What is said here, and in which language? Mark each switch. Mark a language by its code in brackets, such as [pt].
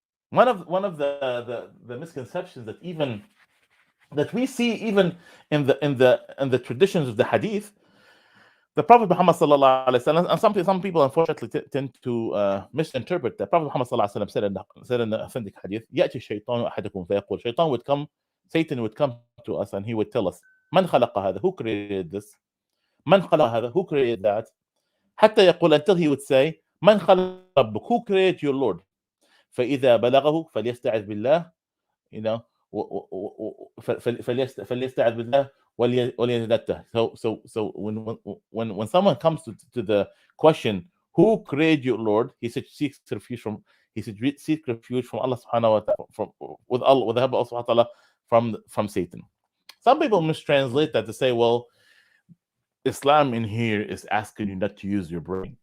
[en] One of the misconceptions that we see even in the traditions of the Hadith, the Prophet Muhammad sallallahu alaihi wasallam, and some people unfortunately tend to misinterpret. The Prophet Muhammad sallallahu alaihi wasallam said in the authentic Hadith, [ar] "يأتي الشيطان أحدكم فيقول." [en] Satan would come to us and he would tell us, [ar] "من خلق هذا?" [en] Who created this? [ar] "من خلق هذا?" [en] Who created that? [ar] حتى يقول, [en] until he would say, [ar] "من خلق ربك?" [en] Who created your Lord? [ar] فإذا بلغه فليستعذ بالله, [en] you know, [ar] فليستعذ بالله وليتنته. [en] So when someone comes to the question, who created your Lord, he said seek refuge from Allah subhanahu wa ta'ala, with Allah subhanahu wa ta'ala, from Satan. Some people mistranslate that to say, well, Islam in here is asking you not to use your brain.